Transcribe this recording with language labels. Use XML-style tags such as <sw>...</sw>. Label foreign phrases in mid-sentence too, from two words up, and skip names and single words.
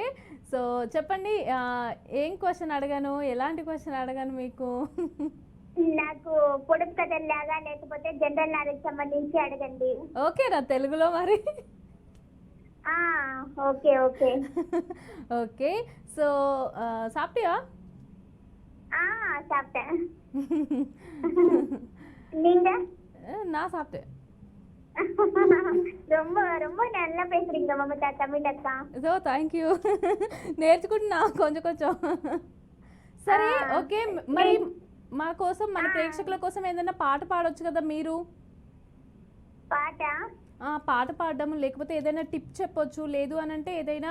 <te>సో చెప్పండి, ఏం క్వశ్చన్ అడగాను, ఎలాంటి క్వశ్చన్ అడగాను మీకు? నాకు పొడుపు కథల్లాగా లేకపోతే</te> <en>general knowledge</en> <te>సంబంధించి అడగండి. ఓకేనా, తెలుగులో మరి?</te> <en>Okay okay. Okay, so</en> <ta>సాప్టియా? சாப்பிட்டேன். நீங்க? நான் சாப்பிட்டேன். ரொம்ப ரொம்ப நல்லா பேசுறீங்க</ta> <te>మమతా తమిళ అక్క.</te> <en>So thank you,</en> <te>నేర్చుకుంటున్నా కొంచెం. సరే, ఓకే, మరి మా కోసం, మన ప్రేక్షకుల కోసం ఏదైనా పాట పాడొచ్చు కదా మీరు? పాట పాడడం, లేకపోతే ఏదైనా టిప్ చెప్పొచ్చు, లేదు అని అంటే ఏదైనా</te>